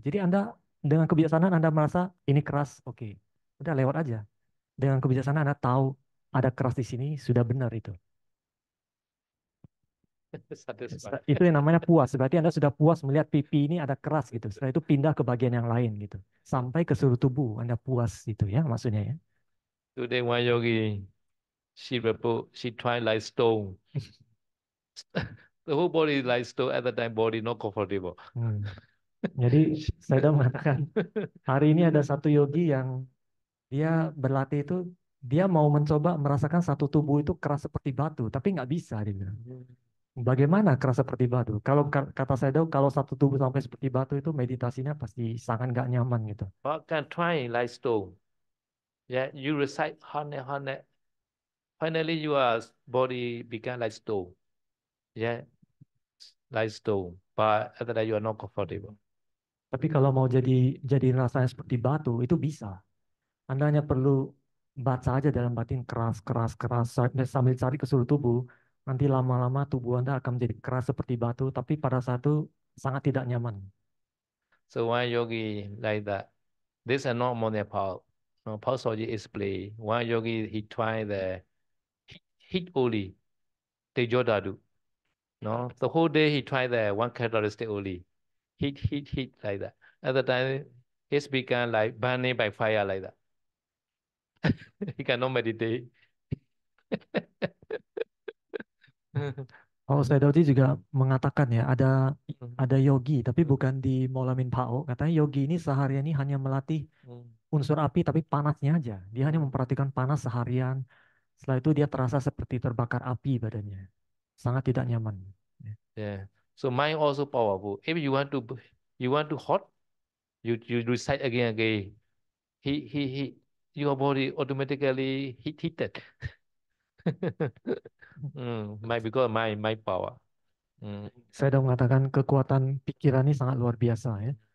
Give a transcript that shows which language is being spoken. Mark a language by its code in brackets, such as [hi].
[id] Jadi Anda dengan kebijaksanaan Anda merasa ini keras, oke. Udah lewat aja. Dengan kebijaksanaan Anda tahu ada keras di sini, sudah benar itu. [en] Satisfy. [id] Itu yang namanya puas. Berarti Anda sudah puas melihat pipi ini ada keras gitu. Setelah itu pindah ke bagian yang lain gitu. Sampai ke seluruh tubuh Anda puas gitu ya maksudnya ya. [en] Today one yogi, she tried like stone. The whole body is like stone. At the time, body not comfortable. [id] Jadi saya udah mengatakan hari ini ada satu yogi yang dia berlatih itu dia mau mencoba merasakan satu tubuh itu keras seperti batu, tapi nggak bisa dia bilang. Bagaimana keras seperti batu? Kalau kata saya tahu kalau satu tubuh sampai seperti batu itu meditasinya pasti sangat nggak nyaman gitu. [en] But can try like stone. Yeah, you recite 100. Finally, your body become like stone. Yeah, like stone. But after that, you are not comfortable. [id] Tapi kalau mau jadi rasanya seperti batu itu bisa. Anda hanya perlu baca aja dalam batin keras, keras, keras sambil cari ke seluruh tubuh. Nanti lama-lama tubuh Anda akan menjadi keras seperti batu, tapi pada saat itu sangat tidak nyaman. [en] So one yogi like that. This is not more power. No, Paul Soji explain. One yogi he tried the heat only, Tejodadu. No, the whole day he tried the one characteristic only, heat like that. At the time, it's become like burning by fire like that. He cannot meditate. [id] Oh, Sayadaw juga mengatakan ya, ada yogi, tapi bukan di Molamin Pao. Katanya yogi ini seharian ini hanya melatih unsur api, tapi panasnya aja. Dia hanya memperhatikan panas seharian. Setelah itu dia terasa seperti terbakar api badannya. Sangat tidak nyaman. [en] Yeah. So mind also powerful. If you want to hot, you recite again. He your body automatically heated. Because my power. [id] Saya sudah mengatakan kekuatan pikiran ini sangat luar biasa ya.